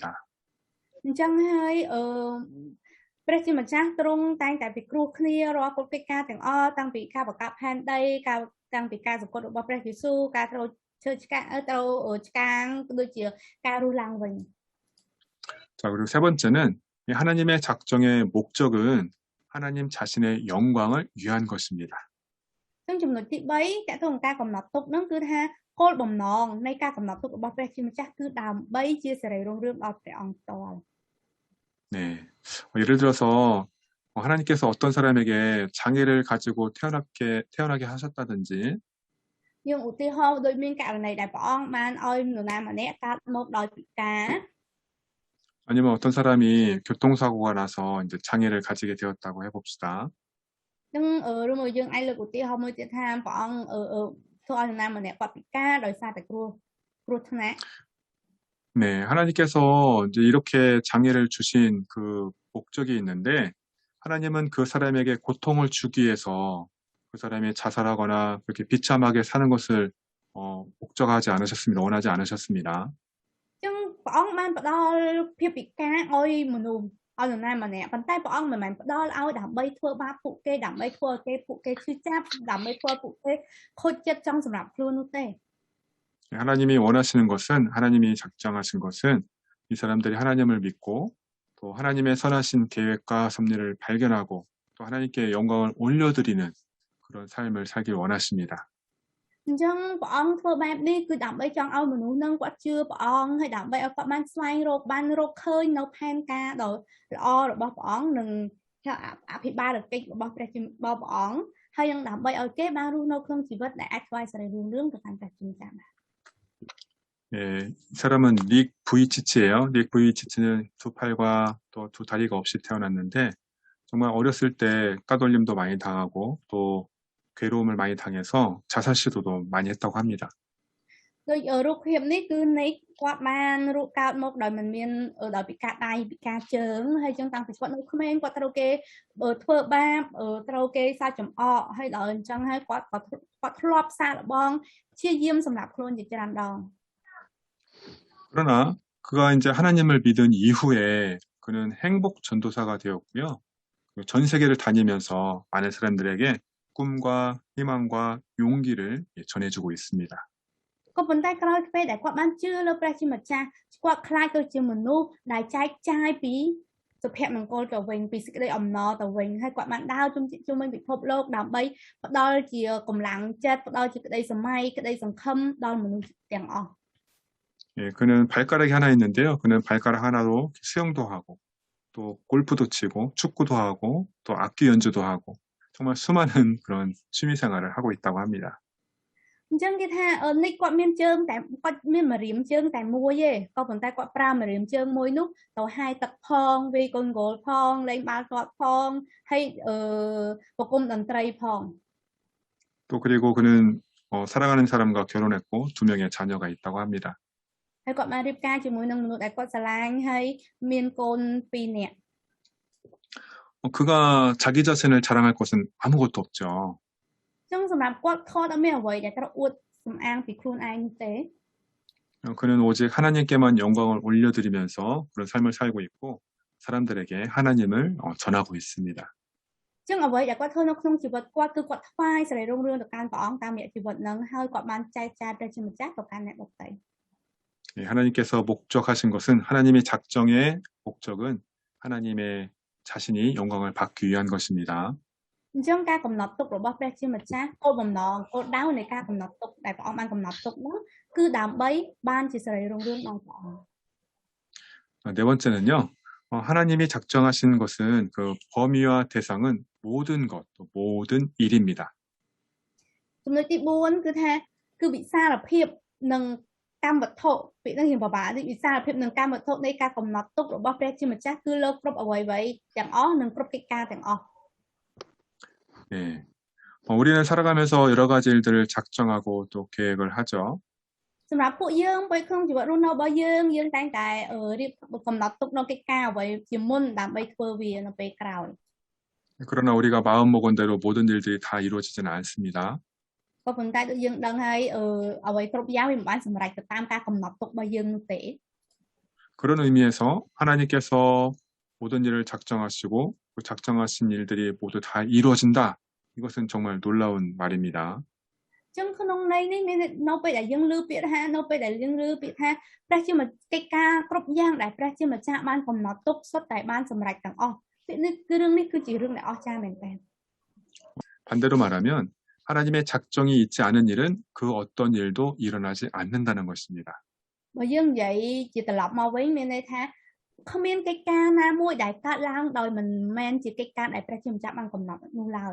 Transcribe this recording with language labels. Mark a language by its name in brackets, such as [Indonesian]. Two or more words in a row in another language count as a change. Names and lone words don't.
[Khmer] អញ្ចឹងហើយព្រះជាម្ចាស់ទ្រង់តែងតែពិគ្រោះគ្នារាល់កិច្ចការទាំងអស់តាំងពីការបង្កើតផែនដីតាំងពីការសង្កត់របស់ព្រះយេស៊ូវការត្រូវឈើឆ្កាងដូចជាការរស់ឡើងវិញ [Korean] 자, 그리고 세 번째는 하나님의 작정의 목적은 하나님 자신의 영광을 위한 것입니다. [Khmer] ซึ่ងចំណុចទី3តើតើការកំណត់ទុកហ្នឹងគឺថាគោលបំណងនៃការកំណត់ទុករបស់ព្រះជាម្ចាស់គឺដើម្បីជាសេរីរុងរឿងដល់ព្រះអង្គផ្ទាល់ [Korean] 네, 예를 들어서 하나님께서 어떤 사람에게 장애를 가지고 태어나게 하셨다든지 [Khmer] យើងឧទាហរណ៍ដូចមានករណីដែលព្រះអង្គបានឲ្យនរណាម្នាក់កើតមកដោយពិការ [Korean] 아니면 어떤 사람이 교통사고가 나서 이제 장애를 가지게 되었다고 해봅시다. [Khmer] នឹងឬមួយយើងអាចលើកឧទាហរណ៍មួយទៀតថាព្រះអង្គធ្វើឲ្យនរណាម្នាក់គាត់ពិការដោយសារតែគ្រោះថ្នាក់ [Korean] 네, 하나님께서 이제 이렇게 장애를 주신 그 목적이 있는데 하나님은 그 사람에게 고통을 주기 위해서 그 사람이 자살하거나 그렇게 비참하게 사는 것을 목적하지 않으셨습니다. 원하지 않으셨습니다. [Khmer] ចឹងព្រះអង្គបានផ្ដល់ភាពពិការឲ្យមនុស្សឲ្យនរណាម្នាក់ប៉ុន្តែព្រះអង្គមិនមែនផ្ដល់ឲ្យដើម្បីធ្វើបាបពួកគេដើម្បីធ្វើឲ្យពួកគេឈឺចាប់ដើម្បីធ្វើឲ្យពួកគេខូចចិត្តចង់សម្រាប់ខ្លួននោះទេ [Korean] 하나님이 원하시는 것은 하나님이 작정하신 것은 이 사람들이 하나님을 믿고 또 하나님의 선하신 계획과 섭리를 발견하고 또 하나님께 영광을 올려드리는 그런 삶을 살길 원하십니다. [Khmer] អញ្ចឹងព្រះអង្គធ្វើបែបនេះគឺដើម្បីចង់ឲ្យមនុស្សនឹងគាត់ជឿព្រះអង្គហើយដើម្បីឲ្យគាត់បានស្វែងរកបានរកឃើញនៅផែនការដ៏ល្អរបស់ព្រះអង្គនិងអភិបាលកិច្ចរបស់ព្រះអង្គហើយនឹងដើម្បីឲ្យគេបានរស់នៅក្នុងជីវិតដែលអាចថ្វាយសេរីរុងរឿងទៅកាន់ព្រះជាម្ចាស់ [Korean] 예, 이 사람은 닉 부이치치예요. 닉 부이치치는 두 팔과 또 두 다리가 없이 태어났는데 정말 어렸을 때 까돌림도 많이 당하고 또 괴로움을 많이 당해서 자살 시도도 많이 했다고 합니다. [Khmer] ដូចរូបភាពនេះគឺនេះគាត់បានរកកើតមកដោយមិនមានដោយពិការដៃពិការជើងហើយចឹងតាំងពីគាត់នៅក្មេងគាត់ត្រូវគេធ្វើបាបត្រូវគេសើចចំអកហើយដល់អញ្ចឹងហើយគាត់ធ្លាប់សាកល្បងព្យាយាមសម្រាប់ខ្លួនជាច្រើនដង [Korean] 그러나 그가 이제 하나님을 믿은 이후에 그는 행복 전도사가 되었고요. 전 세계를 다니면서 많은 사람들에게 꿈과 희망과 용기를 전해주고 있습니다. [Khmer] ក៏ប៉ុន្តែក្រោយពេលដែលគាត់បានជឿលើព្រះជាម្ចាស់គាត់ខ្លាចទៅជាមនុស្សដែលចែកចាយពីសុភមង្គលទៅវិញពីសេចក្តីអំណរទៅវិញហើយគាត់បានដើរជុំវិញពិភពលោកដើម្បីផ្ដល់ជាកម្លាំងចិត្តផ្ដល់ជាក្តីសម័យក្តីសង្ឃឹមដល់មនុស្សទាំងអស់ [Korean] 예, 그는 발가락이 하나 있는데요. 그는 발가락 하나로 수영도 하고 또 골프도 치고 축구도 하고 또 악기 연주도 하고 정말 수많은 그런 취미 생활을 하고 있다고 합니다. [Khmer] អញ្ចឹងគេថានេះគាត់មានជើងតែគាត់មានម្រាមជើងតែមួយទេក៏ប៉ុន្តែគាត់ប្រើម្រាមជើងមួយនោះទៅហាយទឹកផងវាយកូនហ្គោលផងលេងបាល់ទាត់ផងហើយប្រគំតន្ត្រីផង [Korean] 또 그리고 그는 사랑하는 사람과 결혼했고 2명의 자녀가 있다고 합니다. [Khmer] ហើយគាត់បានរៀបការជាមួយនឹងមនុស្សដែលគាត់ស្រឡាញ់ហើយមានកូន2នាក់ [Korean] 그가 자기 자신을 자랑할 것은 아무것도 없죠. [Khmer] អញ្ចឹងសម្រាប់គាត់ខអត់មានអ្វីដែលត្រូវអួតសំអាងពីខ្លួនឯងនោះទេ [Korean] 그는 오직 하나님께만 영광을 올려드리면서 그런 삶을 살고 있고 사람들에게 하나님을 전하고 있습니다. [Khmer] អញ្ចឹងអ្វីដែលគាត់ធ្វើនៅក្នុងជីវិតគាត់គឺគាត់ថ្វាយសេរីរុងរឿងទៅកាន់ព្រះអង្គតាមរយៈជីវិតហ្នឹងហើយគាត់បានចែកចាយព្រះជាម្ចាស់ទៅកាន់អ្នកដទៃ [Korean] 하나님께서 목적하신 것은 하나님의 작정의 목적은 하나님의 자신이 영광을 받기 위한 것입니다. [Khmer] អញ្ចឹងការកំណត់ទុករបស់ព្រះជាម្ចាស់គោលបំណងគោលដៅនៃការកំណត់ទុកដែលព្រះអង្គបានកំណត់ទុកនោះគឺដើម្បីបានជាសេរីរុងរឿងដល់ព្រះអង្គ [Korean] 네 번째는요. 하나님이 작정하신 것은 그 범위와 대상은 모든 것, 모든 일입니다. [Khmer] ចំណុចទី4គឺថាគឺវិសាលភាពនិងកម្មវត្ថុពាក្យនេះរៀងពិបាកនេះវិសាលភាពនិងកម្មវត្ថុនៃការកំណត់ទុករបស់ព្រះជាម្ចាស់គឺលើគ្រប់អ្វីៗទាំងអស់និងគ្រប់កិច្ចការទាំងអស់ [Korean] 네. 우리는 살아가면서 여러 가지 일들을 작정하고 또 계획을 하죠. [Khmer] សម្រាប់ពួកយើងពេលក្នុងជីវិតរស់នៅរបស់យើងតែងតែរៀបកំណត់ទុកនៅកិច្ចការអ្វីជាមុនដើម្បីធ្វើវានៅពេលក្រោយ [Korean] 그러나 우리가 마음먹은 대로 모든 일들이 다 이루어지지는 않습니다. [Khmer] ក៏ប៉ុន្តែដូចយើងដឹងហើយអ្វីគ្រប់យ៉ាងវាមិនបានសម្រេចទៅតាមការកំណត់ទុករបស់យើងនោះទេ [Korean] 그런 의미에서 하나님께서 모든 일을 작정하시고 그 작정하신 일들이 모두 다 이루어진다. 이것은 정말 놀라운 말입니다. [Khmer] ចឹងក្នុងន័យនេះមាននៅពេលដែលយើងលើពាក្យថានៅពេលដែលយើងលើពាក្យថាព្រះជាម្ចាស់កិច្ចការគ្រប់យ៉ាងដែលព្រះជាម្ចាស់បានកំណត់ទុកសុទ្ធតែបានសម្រេចទាំងអស់ពាក្យនេះគឺរឿងនេះគឺជារឿងដែលអស្ចារ្យមែនទែន [Korean] 반대로 말하면 하나님의 작정이 있지 않은 일은 그 어떤 일도 일어나지 않는다는 것입니다. [Khmer] បើយើងនិយាយជាត្រឡប់មកវិញមានន័យថាគ្មានកិច្ចការណាមួយដែលកើតឡើងដោយមិនមែនជាកិច្ចការដែលព្រះជាម្ចាស់បានកំណត់នោះឡើយ